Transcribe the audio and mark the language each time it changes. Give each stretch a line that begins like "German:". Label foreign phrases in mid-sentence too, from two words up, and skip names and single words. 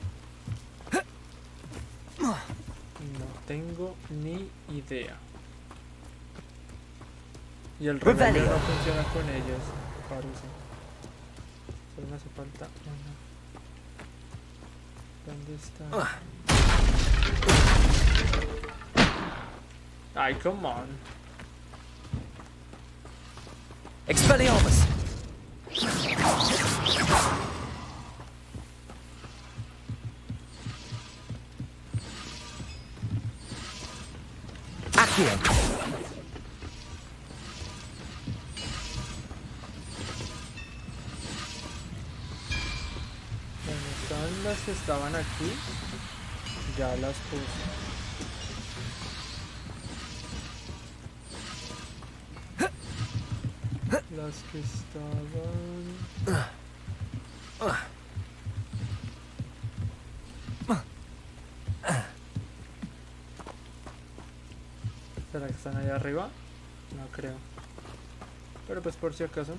Spanish: No tengo ni idea. Y el remedio no funciona con ellos, parece. Solo me hace falta una. ¿Dónde está? Ay,
English: come on.
Spanish: Expelliarmus. Accio. Bueno, están las que estaban aquí. Ya las puse. Las que estaban... ¿Será que están allá arriba? No creo. Pero pues por si acaso.